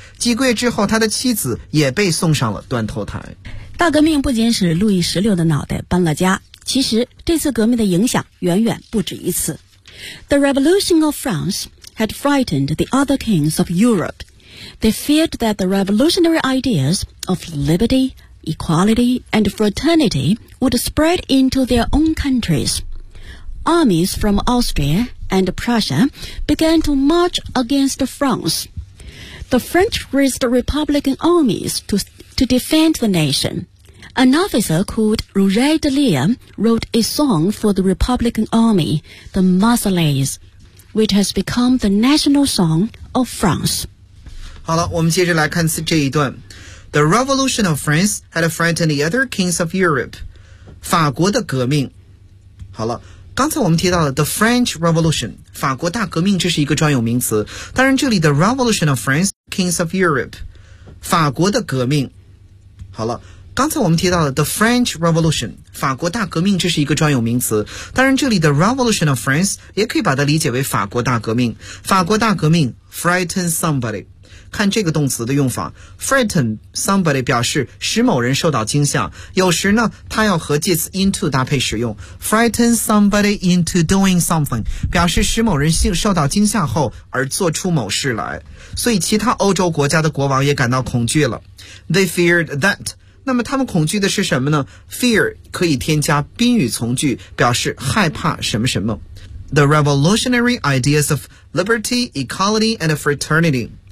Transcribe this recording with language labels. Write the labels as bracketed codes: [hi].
[zh] 几个月之后他的妻子也被送上了断头台。大革命不仅使路易十六的脑袋搬了家，其实这次革命的影响远远不止一次。 [en] The Revolution of France had frightened the other kings of Europe. They feared that the revolutionary ideas of liberty, equality, and fraternity would spread into their own countries. Armies from Austria and Prussia began to march against France. The French raised Republican armies to defend the nation. An officer called Roger de Lille wrote a song for the Republican army, the Marseillaise, which has become the national song of France. [zh] 好了，我们接着来看这一段。 [en] The Revolution of France had frightened the other kings of Europe. [zh] 法国的革命。好了，刚才我们提到了 The French Revolution, 法国大革命，这是一个专有名词。当然这里 The Revolution of France, Kings of Europe, 法国的革命。好了，刚才我们提到了 The French Revolution, 法国大革命，这是一个专有名词。当然这里 The Revolution of France 也可以把它理解为法国大革命。法国大革命 frighten somebody。看这个动词的用法 ,frighten somebody 表示使某人受到惊吓，有时呢它要和介词 into 搭配使用 , frighten somebody into doing something, 表示使某人受到惊吓后而做出某事来。所以其他欧洲国家的国王也感到恐惧了。 [en] They feared that. [zh] 那么他们恐惧的是什么呢？Fear 可以添加宾语从句，表示害怕什么什么。 [en] The revolutionary ideas of liberty, equality, and fraternity.